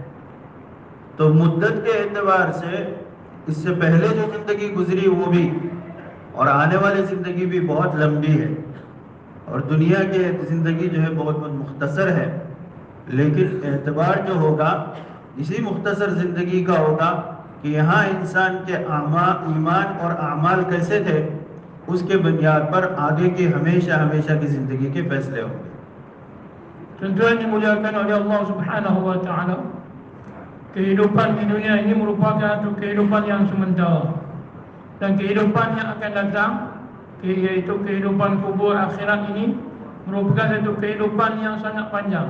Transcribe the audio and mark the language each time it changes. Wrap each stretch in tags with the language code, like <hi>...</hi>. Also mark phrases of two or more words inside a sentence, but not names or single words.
<ur>تو مدت کے اعتبار سے اس سے پہلے جو زندگی گزری وہ بھی، اور آنے والی زندگی بھی بہت لمبی ہے، اور دنیا کی زندگی جو ہے بہت مختصر ہے، لیکن اعتبار جو ہوگا اسی مختصر زندگی کا ہوگا کہ یہاں انسان کے ایمان اور اعمال کیسے تھے، اس کے بنیاد پر آگے کی ہمیشہ کی زندگی کے فیصلے ہوں گے۔</ur> <ms>Tuan-tuan dimuliakan oleh</ms> <ar>الله سبحانه وتعالى,</ar> <ms>kehidupan di dunia ini merupakan satu kehidupan yang sementara, dan kehidupan yang akan datang, yaitu kehidupan kubur akhirat ini, merupakan satu kehidupan yang sangat panjang.</ms>